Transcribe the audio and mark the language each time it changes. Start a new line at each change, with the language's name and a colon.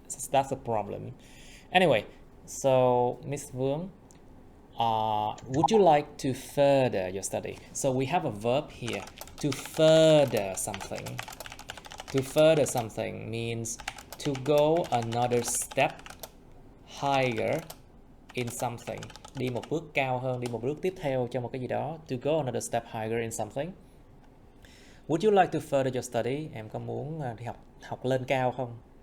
English: So that's a problem. Anyway, so Miss Vương, would you like to further your study? So we have a verb here, to further something. To further something means to go another step higher in something.
Vietnamese: Đi một bước cao hơn, đi một bước tiếp theo cho một cái gì đó.
English: To go another step higher in something. Would you like to further your study?
Vietnamese: Em có muốn đi học lên cao không?